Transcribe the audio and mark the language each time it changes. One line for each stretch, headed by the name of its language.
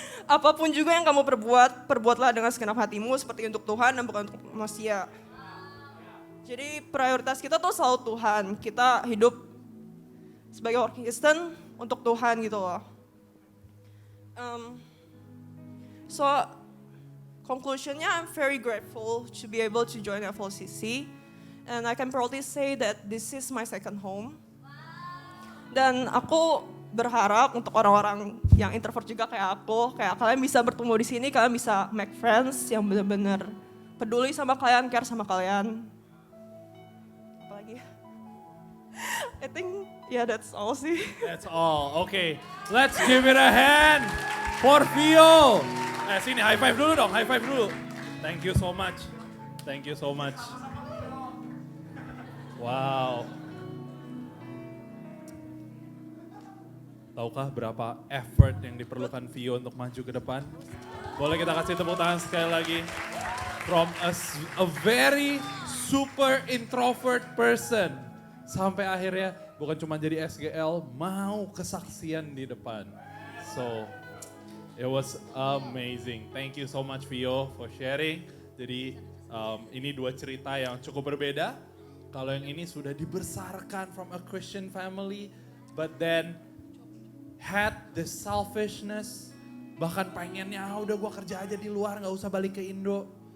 Indonesian: Apapun juga yang kamu perbuat, perbuatlah dengan segenap hatimu seperti untuk Tuhan dan bukan untuk manusia. Jadi prioritas kita tuh selalu Tuhan. Kita hidup sebagai orang Kristen untuk Tuhan gitu loh.
English: So conclusionnya, I'm very grateful to be able to join FLCC, and I can proudly say that this is my second home.
Indonesian: Dan aku berharap untuk orang-orang yang introvert juga kayak aku, kayak kalian bisa bertumbuh di sini, kalian bisa
English: make friends
Indonesian: yang benar-benar peduli sama kalian, care sama kalian.
English: Apalagi? I think that's all sih. That's all. Okay, let's give it a hand for Vio.
Indonesian: Sini high five dulu
English: dong, high five dulu. Thank you so much. Thank you so much. Wow.
Indonesian: Tahukah berapa effort yang diperlukan Vio untuk maju ke depan? Boleh kita kasih tepuk tangan sekali lagi.
English: From a very super introvert person.
Indonesian: Sampai akhirnya bukan cuma jadi SGL, mau kesaksian di depan.
English: So, it was amazing. Thank you so much Vio for sharing.
Indonesian: Jadi ini dua cerita yang cukup berbeda. Kalau yang ini sudah dibesarkan
English: from a Christian family, but then had the selfishness,
Indonesian: bahkan pengennya udah gua kerja aja di luar gak usah balik ke Indo.